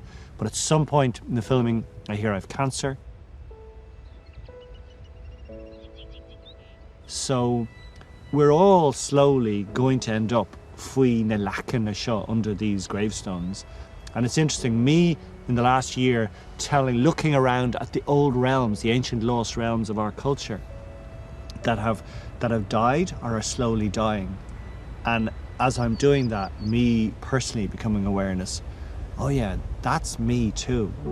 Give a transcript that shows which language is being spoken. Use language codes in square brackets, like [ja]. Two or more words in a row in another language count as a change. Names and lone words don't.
[en] But at some point in the filming, I hear I have cancer. So we're all slowly going to end up [ga] faoi na leachan na seo [en] under these gravestones. And it's interesting, me in the last year looking around at the old realms, the ancient lost realms of our culture that have died or are slowly dying. And as I'm doing that, me personally becoming awareness, oh yeah, that's me too.